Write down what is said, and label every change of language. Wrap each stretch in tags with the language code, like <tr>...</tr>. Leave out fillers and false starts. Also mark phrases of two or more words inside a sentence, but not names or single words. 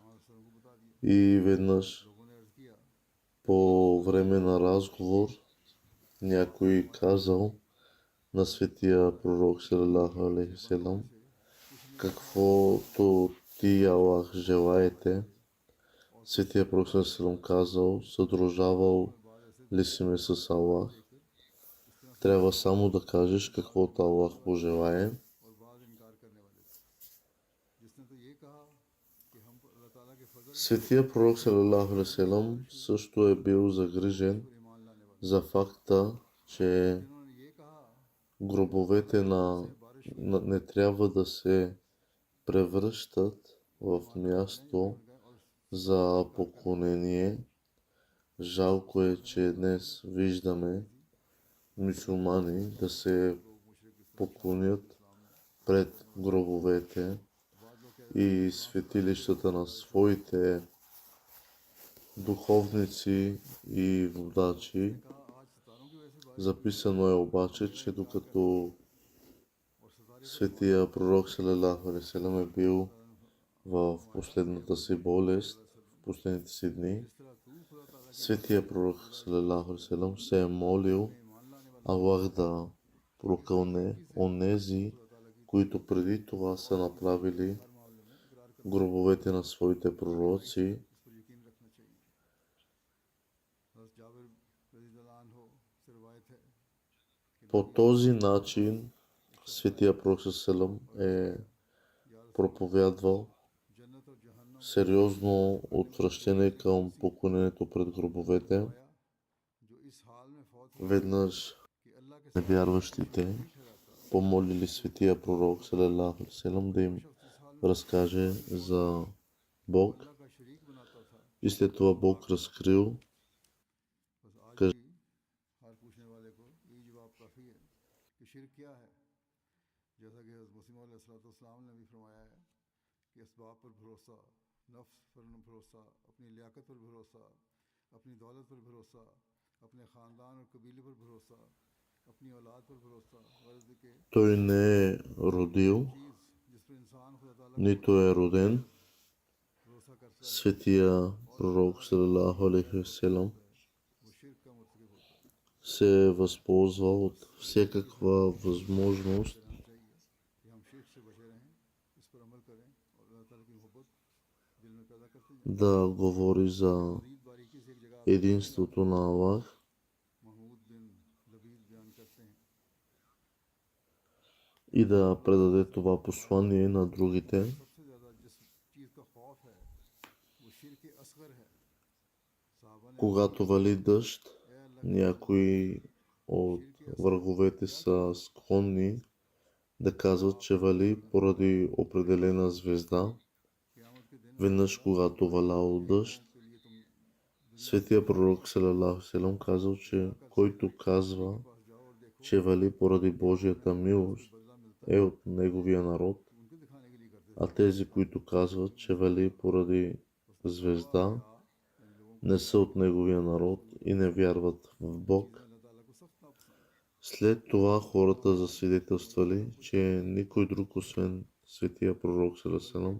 <bg>И веднъж по време на разговор някой казал на светия пророк</bg> <ar>صلى الله عليه وسلم:</ar> <bg>каквото ти, Аллах, желаете. Светия пророк</bg> <ar>صلى الله عليه وسلم</ar> <bg>казал: съдружавал ли си ме с Аллах? Трябва само да кажеш каквото Аллах пожелае.</bg> <ur>اور بعد انکار کرنے والے تھے جس نے تو یہ کہا کہ ہم پر اللہ تعالیٰ کے فضل</ur> <bg>Светия пророк</bg> <ar>صلى الله عليه وسلم</ar> <bg>също е бил загрижен</bg> <ur>پر ایمان لانے والے</ur> <bg>за факта, че</bg> <ur>جنہوں نے یہ کہا</ur> <bg>гробовете не трябва да се превръщат в място за поклонение. Жалко е, че днес виждаме мюсюлмани да се поклонят пред гробовете и светилищата на своите духовници и водачи. Записано е обаче, че докато светия пророк</bg> <ar>صلى الله عليه وسلم</ar> <bg>е бил в последната си болест, в последните си дни, светия пророк</bg> <ar>صلى الله عليه وسلم</ar> <bg>се е молил Аллах да прокълне онези, които преди това са направили гробовете на своите пророци. По този начин светия пророк салам е проповядвал сериозно отвращение към поклонението пред гробовете. Веднъж невярващите помолили светия пророк</bg> <ar>صلى الله عليه وسلم</ar> <bg>да им разкаже за Бог и след това Бог разкрил</bg> <ur>ہر پوچھنے والے کو یہی جواب کافی ہے کہ شرک کیا ہے جیسا کہ حضرت مسیح علیہ السلام نے بھی فرمایا ہے کہ اسباب پر بھروسہ نفس پر بھروسہ اپنی لیاقت پر بھروسہ اپنی دولت پر بھروسہ اپنے خاندان اور قبیلے پر بھروسہ اپنی اولاد پر بھروسہ غرض کہ</ur> <bg>той не е родил,</bg> <ur>چیز جس پر انسان خدا تعالیٰ</ur> <bg>нито е роден.</bg> <ur>بھروسہ کر سکتا</ur> <bg>Светия пророк</bg> <ar>صلى الله عليه وسلم</ar> <ur>ہے وہ شرک کا مرتکب ہوتا ہے</ur> <bg>се е възползвал от всякаква възможност</bg> <ur>رہنا چاہیے کہ ہم شرک سے بچے رہیں اس پر عمل کریں اور اللہ تعالیٰ کی محبت دل میں پیدا کرتے جائیں</ur> <bg>да говори за</bg> <ur>مزید باریکی سے ایک جگہ</ur> <bg>единството на Аллах</bg> <ur>محمود بن لبید بیان کرتے ہیں</ur> <bg>и да предаде това послание на другите.</bg> <ur>سب سے زیادہ جس چیز کا خوف ہے وہ شرک اصغر ہے صحابہ نے</ur> <bg>Когато вали дъжд, някои от враговете са склонни да казват, че вали поради определена звезда.</bg> <ur>قیامت کے دن</ur> <bg>Веднъж, когато валял дъжд,</bg> <ur>کے لیے تم</ur> <bg>светия пророк</bg> <ar>صلى الله عليه وسلم</ar> <bg>казал, че който казва,</bg> <ur>پاس جاؤ اور دیکھو</ur> <bg>че вали поради Божията милост,</bg> <ur>بدلہ ملتا</ur> <bg>е от неговия народ,</bg> <ur>ہے ان کو دکھانے کے لیے کرتے</ur> <bg>а тези, които казват, че вали поради звезда,</bg> <ur>یعنی لوگوں</ur> <bg>не са от неговия народ и не вярват в Бог.</bg> <ur>کو اللہ تعالیٰ کو سخت ناپسند</ur> <bg>След това хората засвидетелствали, че никой друг освен светия пророк</bg> <ar>صلى الله عليه وسلم</ar>